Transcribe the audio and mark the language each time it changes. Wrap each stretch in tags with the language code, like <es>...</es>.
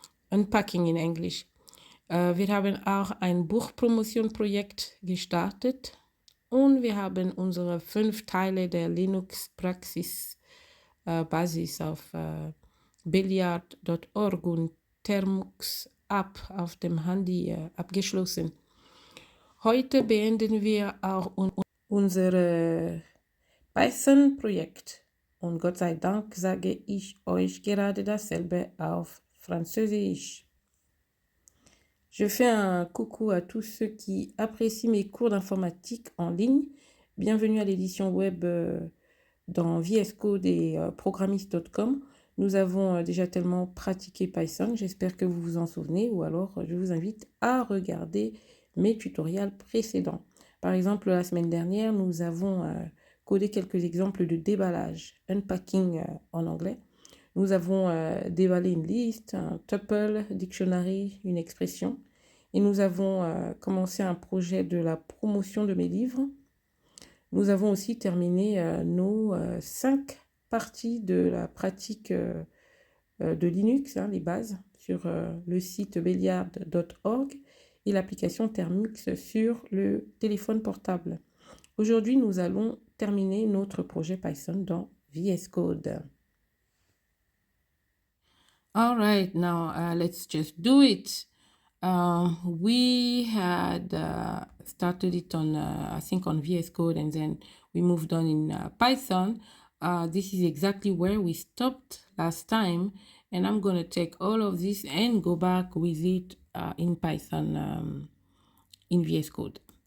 <de>Unpacking in Englisch. Wir haben auch ein Buchpromotion-Projekt gestartet und wir haben unsere 5 Teile der Linux-Praxis Basis auf billiard.org und Termux App auf dem Handy abgeschlossen. Heute beenden wir auch unser Python-Projekt. Und Gott sei Dank sage ich euch gerade dasselbe auf Französisch.</de> <fr>Je fais un coucou à tous ceux qui apprécient mes cours d'informatique en ligne. Bienvenue à l'édition web dans VS Code et programmist.com. Nous avons déjà tellement pratiqué Python, j'espère que vous vous en souvenez, ou alors je vous invite à regarder mes tutoriels précédents. Par exemple, la semaine dernière, nous avons codé quelques exemples de déballage, unpacking en anglais. Nous avons déballé une liste, un tuple, dictionary, une expression. Et nous avons commencé un projet de la promotion de mes livres. Nous avons aussi terminé nos 5 parties de la pratique de Linux, les bases, sur le site billiard.org et l'application Termux sur le téléphone portable. Aujourd'hui, nous allons terminer notre projet Python dans VS Code.</fr> <en>All right, now let's just do it. We had started it on, I think, on VS Code, and then we moved on in Python. This is exactly where we stopped last time, and I'm going to take all of this and go back with it in Python in VS Code.</en>